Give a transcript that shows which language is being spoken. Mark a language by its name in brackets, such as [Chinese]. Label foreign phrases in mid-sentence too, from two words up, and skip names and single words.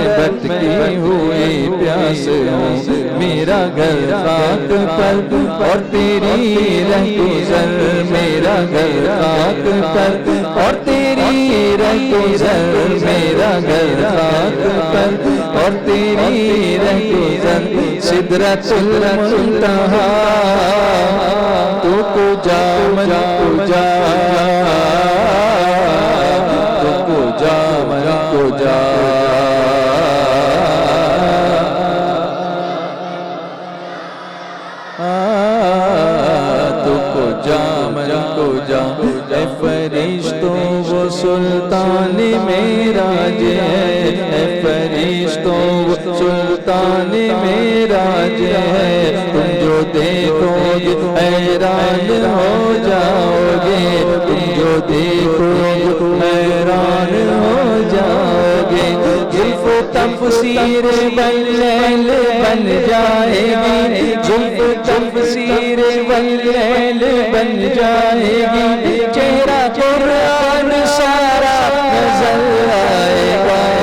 [Urdu] بھٹکی ہوئی پیاس ہوں میرا گھر خاک پر اور تیری رہگزر میرا گھر خاک پر اور تیری رہگزر میرا گھر خاک پر اور تیری رہگزر سدرۃ المنتہا [Persian] تو کجا من کجا تو کجا من کجا تو کجا من کجا [Urdu] اے فرشتوں وہ سلطان معراج ہے اے فرشتوں وہ سلطان معراج ہے تم جو دیکھو گے حیران ہو جاؤ گے تم جو دیکھو گے حیران ہو جاؤ گے زلف و تفسیر واللیل بن جائے گی زلف تفسیر واللیل بن جائے گی چہرہ قرآن سارا نظر آئے گا